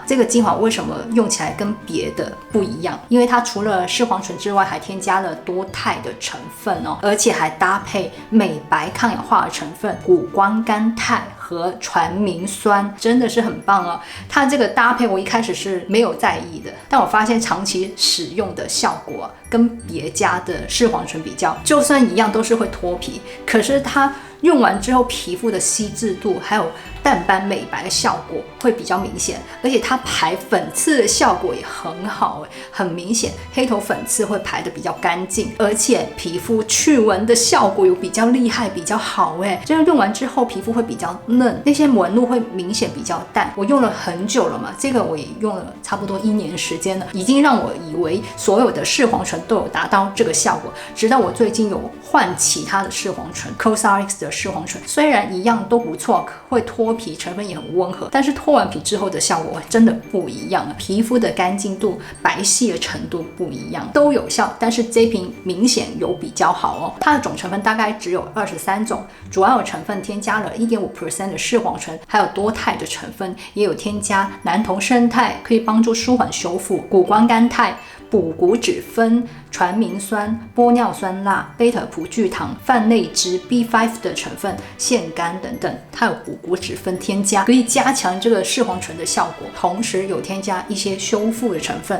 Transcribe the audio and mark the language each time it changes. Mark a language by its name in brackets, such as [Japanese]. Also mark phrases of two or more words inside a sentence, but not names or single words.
[Chinese] 這個精華為什麼用起來跟別的不一樣？因為它除了視黃醇之外，還添加了多肽的成分哦，而且還搭配美白抗氧化的成分谷胱甘肽和傳明酸，真的是很棒哦。它这個搭配我一開始是沒有在意的，但我發現長期使用的效果跟別家的視黃醇比較，就算一樣都是會脫皮，可是它用完之後皮膚的細緻度還有淡斑美白的效果會比較明顯，而且它排粉刺的效果也很好，很明顯黑頭粉刺會排得比較乾淨，而且皮膚去紋的效果有比較厲害，比較好哎，這樣用完之後皮膚會比較嫩，那些紋路會明顯比較淡。我用了很久了嘛，這個我也用了差不多1年時間了，已經讓我以為所有的視黃醇都有達到這個效果，直到我最近有換其他的視黄醇 COSRX 的視黄醇，雖然一樣都不錯，會脫皮，成分也很溫和，但是脫完皮之後的效果真的不一樣，皮膚的乾淨度、白皙的程度不一樣，都有效，但是這瓶明顯有比較好哦。它的總成分大概只有23種，主要有成分添加了 1.5% 的視黄醇，還有多肽的成分，也有添加男酮胜肽，可以幫助舒緩修復，谷胱甘肽、補骨脂酚、傳明酸、玻尿酸鈉、貝塔葡聚糖、泛類脂、B5 的成分、腺苷等等，它有補骨脂酚添加，可以加強這個視黄醇的效果，同時有添加一些修復的成分。